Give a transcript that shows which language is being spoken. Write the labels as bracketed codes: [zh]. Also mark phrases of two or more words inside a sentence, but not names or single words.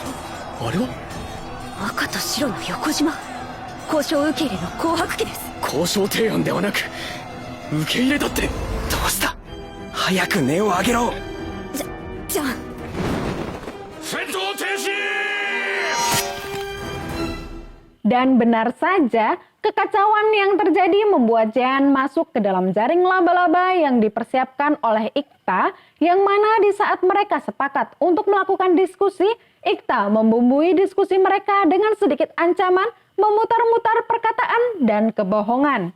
[ja] あれは赤と白の横縞。交渉受け入れの紅白機です。交渉提案ではなく受け入れだって。どうした？早く根を上げろ。じゃあ戦闘停止。 [id] Dan benar saja, kekacauan yang terjadi membuat Jean masuk ke dalam jaring laba-laba yang dipersiapkan oleh Iqta, yang mana di saat mereka sepakat untuk melakukan diskusi, Iqta membumbui diskusi mereka dengan sedikit ancaman, memutar-mutar perkataan dan kebohongan.